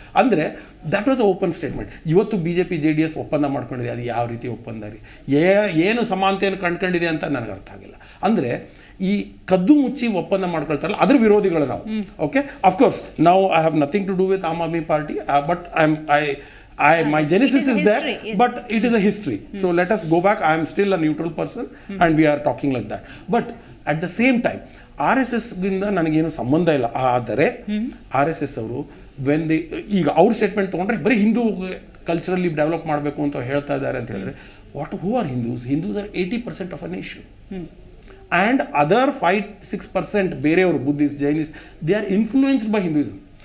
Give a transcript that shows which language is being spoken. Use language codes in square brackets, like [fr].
[kn] ಅಂದರೆ [en] That was a open statement. [kn] ಇವತ್ತು BJP JDS ಒಪ್ಪಂದ ಮಾಡ್ಕೊಂಡಿದೆ, ಅದು ಯಾವ ರೀತಿ ಒಪ್ಪಂದ ರೀ, ಏನು ಸಮಾನತೆಯನ್ನು ಕಂಡುಕೊಂಡಿದೆ ಅಂತ ನನಗೆ ಅರ್ಥ ಆಗಿಲ್ಲ. ಅಂದರೆ ಈ ಕದ್ದು ಮುಚ್ಚಿ ಒಪ್ಪಂದ ಮಾಡ್ಕೊಳ್ತಾರಲ್ಲ, ಅದ್ರ ವಿರೋಧಿಗಳು ನಾವು. [en] Okay, of course ನಾವು I have nothing to do with Aam Aadmi Party, but my genesis is there, history, yes. but it is a history. So let us go back. I am still a neutral person and we are talking like that. But at the same time, RSS [kn] ಗಿಂದ ನನಗೇನು ಸಂಬಂಧ ಇಲ್ಲ. ಆದರೆ RSS ಅವರು ಈಗ ಅವ್ರ statement ತೊಗೊಂಡ್ರೆ ಬರೀ Hindu ಕಲ್ಚರಲ್ಲಿ develop ಮಾಡಬೇಕು ಅಂತ ಹೇಳ್ತಾ ಇದ್ದಾರೆ ಅಂತ ಹೇಳಿದ್ರೆ, [en] Who are Hindus? Hindus are 80% of a nation. And other 5-6% ಬೇರೆಯವರು, Buddhist, Jainist, they are influenced by Hinduism.